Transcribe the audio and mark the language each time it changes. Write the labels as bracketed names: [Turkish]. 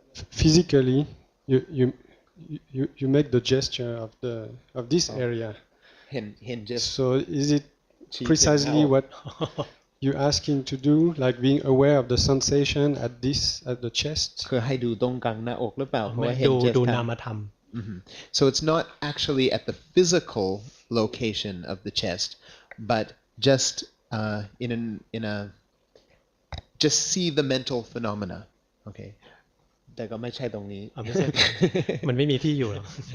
[English] Physically, you make the gesture of this area. Just So is it precisely what you're asking to do, like being aware of the sensation at the chest? [Thai] คือให้ดูตรงกลางหน้าอกหรือเปล่าเพราะว่าเห็น ดูนามธรรม [English] So it's not actually at the physical location of the chest, but just in a just see the mental phenomena. [Thai] Okay. แต่ก็ไม่ใช่ตรงนี้ ไม่ใช่ มันไม่มีที่อยู่หรอก